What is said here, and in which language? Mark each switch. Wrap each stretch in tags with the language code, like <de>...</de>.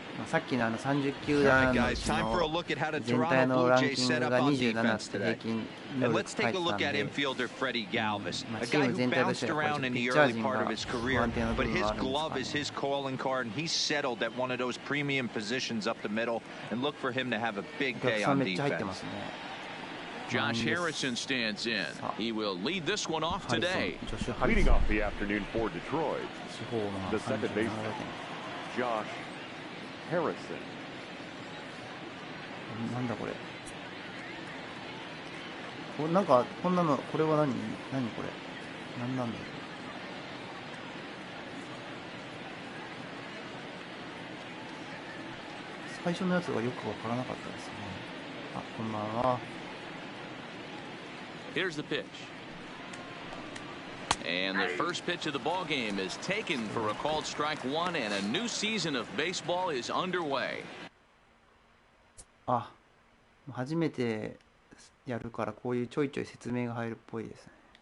<ja>さっきの30球団のうちの全体のランキングが27って平均能力書いてたんで、チーム全体としてはやっぱりピッチャー陣が不安定な部分があるんですかね。お客さんめっちゃ入ってますね。</ja> <en>Josh Harrison stands in. He will lead this one off today. Leading off the afternoon for Detroit,</en> <ja>地方の</ja> <en>the second baseman, Josh Harrison.</en> <ja>なんだこれ。なんかこんなの、これは何これ。何なんだろう。最初のやつがよくわからなかったですね。あ、こんばんは。</ja> <en>Here's the pitch. And the first pitch of the ball game is taken for a called strike one, and a new season of baseball is underway.</en> <ja>あ、初めてやるからこういうちょいちょい説明が入るっぽいですね。</ja>